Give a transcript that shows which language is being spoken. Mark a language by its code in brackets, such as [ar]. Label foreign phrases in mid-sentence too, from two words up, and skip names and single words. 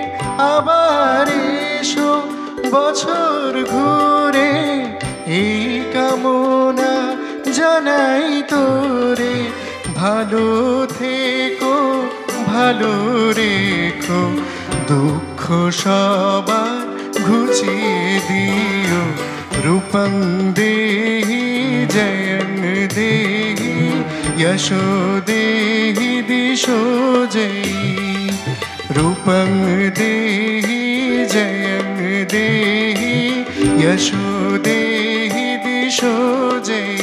[bn] আবার এসো বছর ঘুরে এই কামনা জানাই তোরে, ভালো থেকো ভালো রেখো, দুঃখ সবার ঘুচিয়ে দিও। [sa] রূপং দেহি জয়ং দেহি যশো দেহি দিশো জয়ী। রূপং দেহি জয়ং দেহি যশো দেহি দিশো জয়ী।